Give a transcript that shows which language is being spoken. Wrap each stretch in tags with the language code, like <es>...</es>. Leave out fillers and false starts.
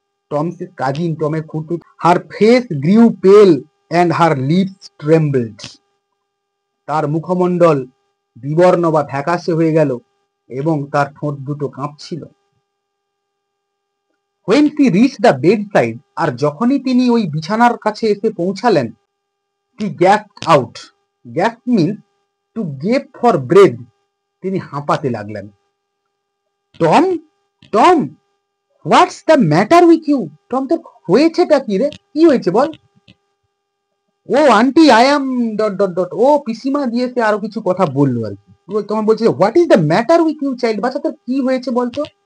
<bn>Tom's cousin, টমের খুঁটু।</bn> <en>her face grew pale and her lips trembled,</en> <bn>তার মুখমণ্ডল বিবর্ণ বা ফ্যাকাশে হয়ে গেল এবং তার ঠোঁট দুটো কাঁপছিল।</bn> <en>When she reached the bedside,</en> <bn>আর যখনই তিনি ওই বিছানার কাছে এসে পৌঁছালেন,</bn> <en>he gasped out. Gasp means to gape for breath.</en> <bn>তিনি হাঁপাতে লাগলেন। Tom, Tom,</bn> <en>what's the matter with you,</en> <bn>Tom তোর হয়েছেটা কি রে, কি হয়েছে বল?</bn> <en>oh aunty I am dot dot dot,</en> <bn>ও পিসিমা দিয়েছে আরো কিছু কথা বললো আর কি। তোমার বলছে</bn> <en>what is the matter with you child,</en> <bn>বাচ্চা তোর কি হয়েছে বলতো?</bn>